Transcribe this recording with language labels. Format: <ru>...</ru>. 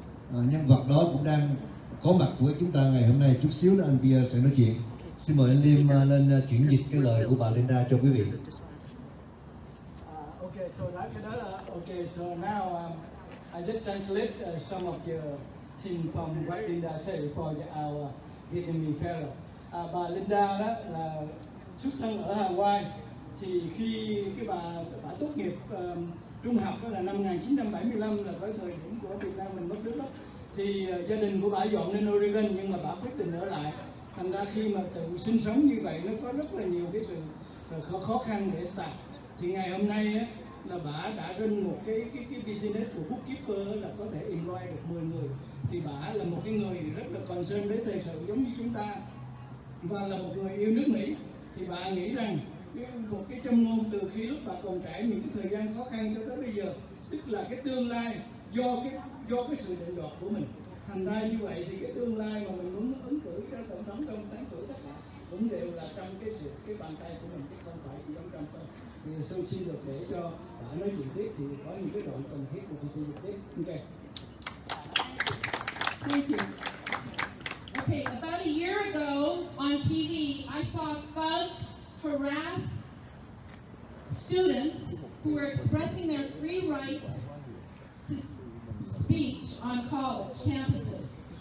<vi>Nhân vật đó cũng đang có mặt với chúng ta ngày hôm nay. Chút xíu nữa anh Pia sẽ nói chuyện. Xin mời anh Liêm lên chuyển dịch cái lời của bà Linda cho quý vị.</vi> <en>Okay, so now I just translate some of your thing from what Linda said for our Vietnamese fellow.</en> <vi>Bà Linda đó là xuất thân ở Hawaii, thì khi bà tốt nghiệp trung học đó là năm 1975, là với thời điểm của Việt Nam mình mất nước đó, thì gia đình của bà dọn lên Oregon, nhưng mà bà quyết định ở lại. Thành ra khi mà tự sinh sống như vậy nó có rất là nhiều cái sự khó khăn để start. Thì ngày hôm nay á, là bà đã run một cái business của bookkeeper là có thể employ được 10 người. Thì bà là một cái người rất là concern với thời sự giống như chúng ta, và là một người yêu nước Mỹ. Thì bà nghĩ rằng một cái châm ngôn từ khi lúc bà còn trải những cái thời gian khó khăn cho tới bây giờ, tức là cái tương lai do cái sự định đoạt của mình. Thành ra như vậy thì cái tương lai mà mình muốn ứng cử cho tổng thống trong tán cử tất cả cũng đều là trong cái bàn tay của mình, chứ không phải chỉ trong Trump thôi. Thì tôi xin được để cho bà nói chuyện tiếp, thì có những cái đoạn cần thiết của tôi xin được tiếp.</vi> <en>Ok. Thank you. Okay, about a year ago on TV, I saw thugs harass students who were expressing their free rights to speech on college campuses.</en>